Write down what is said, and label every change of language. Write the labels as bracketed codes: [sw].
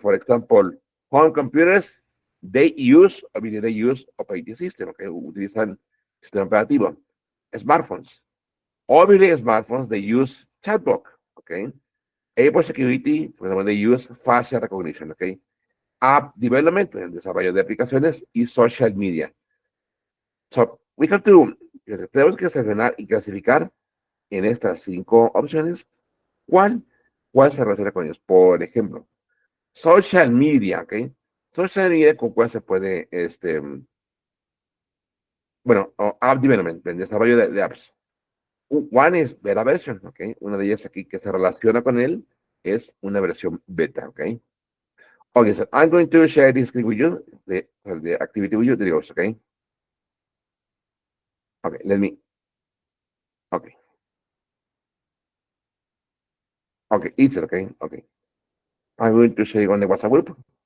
[en] For example, home computers, obviously they use operating system, okay, [es] utilizan sistema operativo. [en] Smartphones, obviously smartphones, they use chatbot, okay. Airport security, for example, they use facial recognition, okay. [es] App development, el desarrollo de aplicaciones y social media. [en] So, we have to, [es] tenemos que seleccionar y clasificar en estas 5 opciones cuál se relaciona con ellos. Por ejemplo, social media, ¿ok? Social media, ¿con cuál se puede, bueno, app development, el desarrollo de apps? One es beta version, ¿ok? Una de ellas aquí que se relaciona con él es una versión beta, ¿ok? [en] Okay, so I'm going to share this screen with you, the activity with you, the videos, okay? Okay, okay. Okay, it's okay. Okay. I'm going to share on the WhatsApp group.